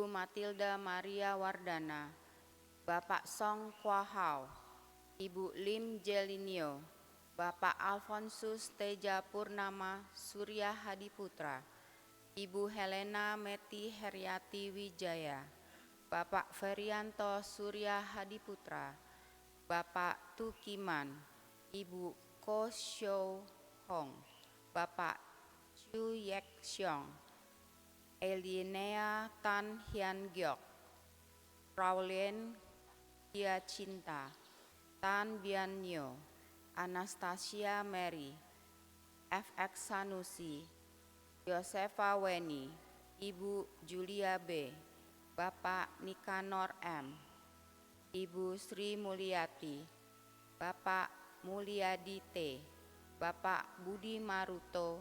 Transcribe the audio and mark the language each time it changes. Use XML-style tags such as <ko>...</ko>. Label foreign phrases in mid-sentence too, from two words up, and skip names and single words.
<id>Matilda Maria Wardana, Bapak Song Kwahau, Ibu Lim Jelinio, Bapak Alfonsus Teja Purnama Surya Hadiputra, Ibu Helena Meti Heriati Wijaya, Bapak Ferianto Surya Hadiputra, Bapak Tukiman, Ibu Ko Xiao Hong, Bapak Chu Yek Xiong, Elinea Tan Hian Giok, Raulien Gia Cinta, Tan Bian Nyo, Anastasia Mary, FX Sanusi, Yosefa Weni, Ibu Julia B, Bapak Nikanor M, Ibu Sri Mulyati, Bapak Mulyadi T, Bapak Budi Maruto</id>